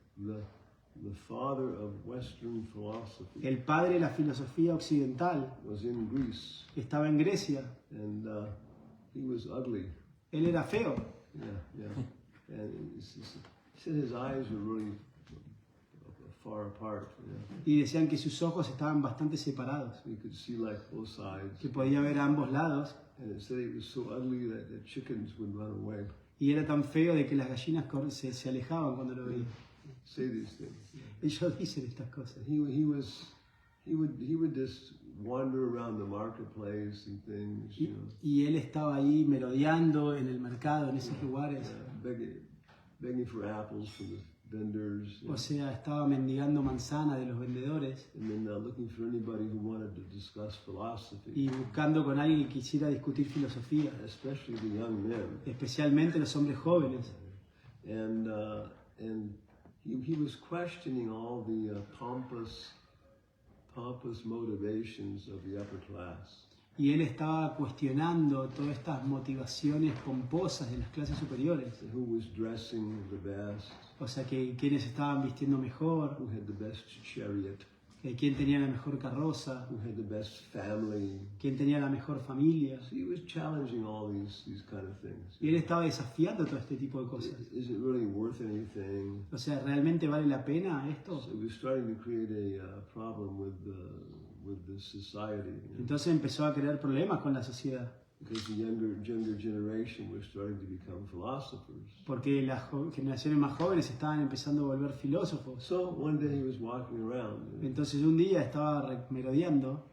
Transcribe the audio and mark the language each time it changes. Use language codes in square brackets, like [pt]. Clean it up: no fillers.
[en] the father of Western philosophy, [es] el padre de la filosofía occidental, [en] was in Greece, [es] estaba en Grecia. [en] and he was ugly. [es] Él era feo. [en] Yeah. And he said his eyes were really far apart. [es] Y decían que sus ojos estaban bastante separados, [en] You could see like both sides. [es] que podía ver a ambos lados. [en] And it said he was so ugly that the chickens would run away. [es] Y era tan feo de que las gallinas se alejaban cuando lo veían. [en] Say these things. [es] Ellos dicen estas cosas. [en] He would just wander around the marketplace and things, you know, [es] Y él estaba ahí merodeando en el mercado, en esos lugares. [en] begging for apples from the vendors, [es] O sea, estaba mendigando manzana de los vendedores [en] and then looking for anybody who wanted to discuss philosophy, [es] y buscando con alguien que quisiera discutir filosofía, [en] especially the young men. [es] especialmente los hombres jóvenes. [en] And he was questioning all the pompous motivations of the upper class. [es] Y él estaba cuestionando todas estas motivaciones pomposas de las clases superiores. [en] Who was dressing the best, [es] O sea, que quienes estaban vistiendo mejor, [en] who had the best chariot, [es] quién tenía la mejor carroza, [en] who had the best family. [es] quién tenía la mejor familia. [en] So he was challenging all these kind of things. [es] Y él estaba desafiando todo este tipo de cosas. [en] Is it really worth anything? [es] O sea, ¿realmente vale la pena esto? [en] So it was starting to create a problem with the society. You know? [es] Entonces empezó a crear problemas con la sociedad. [en] Because the younger generation was starting to become philosophers. [es] Porque las generaciones más jóvenes estaban empezando a volver filósofos. [en] So one day he was walking around, you know, [es] Entonces un día estaba merodeando